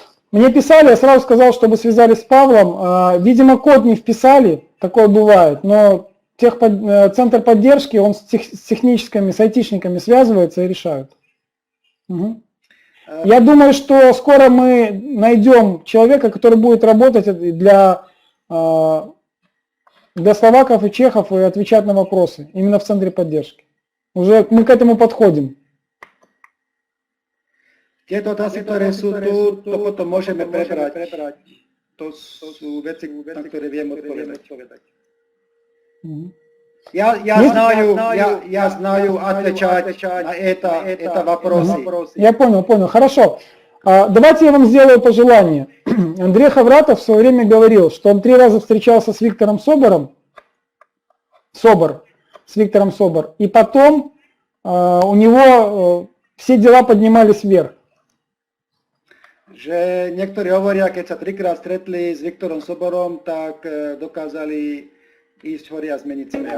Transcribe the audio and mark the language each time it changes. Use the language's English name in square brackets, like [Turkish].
[Russian] Мне писали, я сразу сказал, чтобы связались с Павлом. Видимо, код не вписали, такое бывает, но центр поддержки, он с техническими, с айтишниками связывается и решают. Угу. Я думаю, что скоро мы найдем человека, который будет работать для словаков и чехов и отвечать на вопросы, именно в центре поддержки. Уже мы к этому подходим. [Slovak] Tieto otázky, ktoré sú tu, to potom môžeme prebrať. To sú veci, na ktoré viem odpovedať. [Russian] Я знаю отвечать на это вопросы. Я понял. Хорошо. Давайте я вам сделаю пожелание. Андрей Ховратов в свое время говорил, что он 3 раза встречался с Виктором Собором, с Виктором Собор, и потом у него все дела поднимались вверх. [Slovak] Že niektorí hovoria, keď sa 3-krát stretli s Viktorom Soborom, tak dokázali ísť hore a zmeniť svet.